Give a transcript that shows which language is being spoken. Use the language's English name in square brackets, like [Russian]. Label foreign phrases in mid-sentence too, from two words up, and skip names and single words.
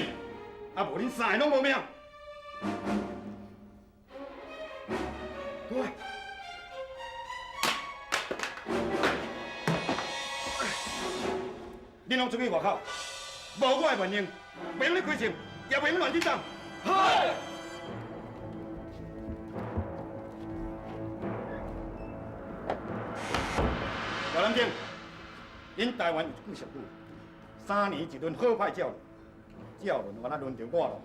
[Min Nan Chinese] 啊无恁三个拢无命！对，恁拢出去外口，无我的命令，袂用你开枪，也袂用乱紧张。嗨！大南京，恁台湾有一句俗语：3年一轮好歹照轮，照轮完啊轮到我咯。